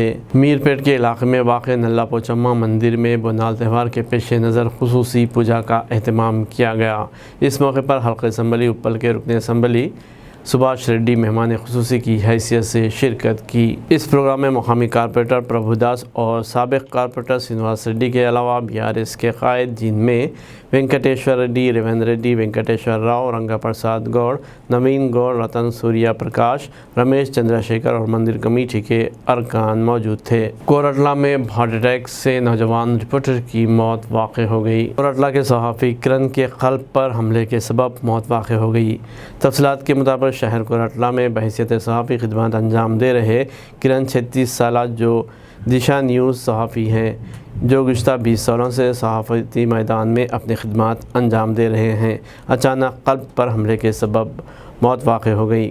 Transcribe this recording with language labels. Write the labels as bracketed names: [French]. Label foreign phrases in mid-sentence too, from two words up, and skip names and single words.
[Urdu] میر پیٹ کے علاقے میں واقع نلا پوچمہ مندر میں بونال تہوار کے پیش نظر خصوصی پوجا کا اہتمام کیا گیا۔ اس موقع پر حلقہ اسمبلی اپل کے رکن اسمبلی سبھاش ریڈی مہمان خصوصی کی حیثیت سے شرکت کی۔ اس پروگرام میں مقامی کارپوریٹر پربھو داس اور سابق کارپوریٹر سرینواس ریڈی کے علاوہ BRS کے قائد، جن میں وینکٹیشور ریڈی، ریویندر ریڈی، وینکٹیشور راؤ، رنگا پرساد گوڑ، نوین گوڑ، رتن سوریا پرکاش، رمیش چندر شیکھر اور مندر کمیٹی کے ارکان موجود تھے۔ کورٹلہ میں [English] heart attack [Urdu] سے نوجوان رپورٹر کی موت واقع ہو گئی۔ کورٹلہ کے صحافی کرن کے قلب پر حملے کے سبب موت واقع ہو گئی۔ تفصیلات کے مطابق شہر کورٹلہ میں بحیثیت صحافی خدمات انجام دے رہے کرن 36 سالہ جو دشا نیوز صحافی ہیں، جو گزشتہ 20 سالوں سے صحافتی میدان میں اپنی خدمات انجام دے رہے ہیں، اچانک قلب پر حملے کے سبب موت واقع ہو گئی۔